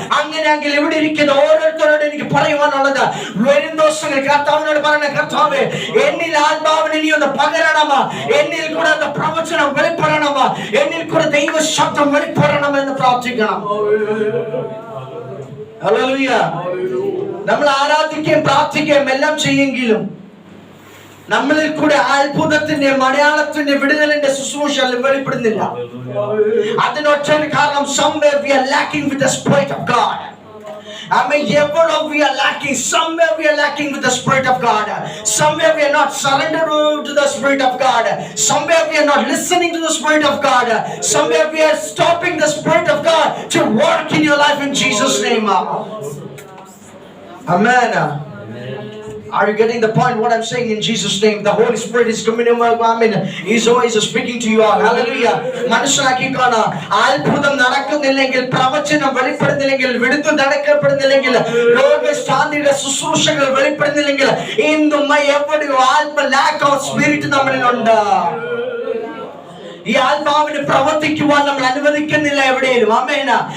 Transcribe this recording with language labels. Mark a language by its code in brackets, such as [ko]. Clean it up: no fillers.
[ml] അങ്ങനെയെങ്കിൽ ഇവിടെ ഇരിക്കുന്ന ഓരോരുത്തരോട് എനിക്ക് പറയുവാനുള്ളത്, വരും ദിവസങ്ങളിൽ കർത്താവിനോട് പറയണ, കർത്താവേ എന്നിൽ ആത്മാവിനെ നീ ഒന്ന് പകരണമ, എന്നിൽ കൂടെ പ്രവചനം വെളിപ്പെടണമ, എന്നിൽ കൂടെ ദൈവ ശബ്ദം വെളിപ്പെടണമെന്ന് പ്രാർത്ഥിക്കണം. ഹല്ലേലൂയ. നമ്മൾ ആരാധിക്കുകയും പ്രാർത്ഥിക്കുകയും എല്ലാം ചെയ്യെങ്കിലും നമ്മളിൽ കൂടെ അത്ഭുതത്തിന്റെ, മലയാളത്തിന്റെ, വിടുതലിന്റെ ശുശ്രൂഷ വെളിപ്പെടുന്നില്ല. അതിനൊറ്റ കാരണം, [en] somewhere we are lacking with the Spirit of God. I mean, we are lacking. Somewhere we are lacking with the Spirit of God. Somewhere we are not surrendered to the Spirit of God. Somewhere we are not listening to the Spirit of God. Somewhere we are stopping the Spirit of God to work in your life in Jesus' name. Amen. Are you getting the point what I'm saying in Jesus' name? The Holy Spirit is coming in. Amen. He's always speaking to you all. Hallelujah. [ml] മനസ്സിലാക്കിക്കോണ, അത്ഭുതം നടക്കുന്നില്ലെങ്കിൽ, പ്രവചനം വെളിപ്പെടുന്നില്ലെങ്കിൽ, വിടുതൽ നടക്കപ്പെടുന്നില്ലെങ്കിൽ, രോഗശാന്തിയുടെ ശുശ്രൂഷകൾ വെളിപ്പെടുന്നില്ലെങ്കിൽ, ഇന്നും എവിടെയോ [en] lack of spirit [ml] നമ്മളിലുണ്ട്. ഈ ആത്മാവിന് പ്രവർത്തിക്കുവാൻ നമ്മൾ അനുവദിക്കുന്നില്ല എവിടെയും. ആമേൻ.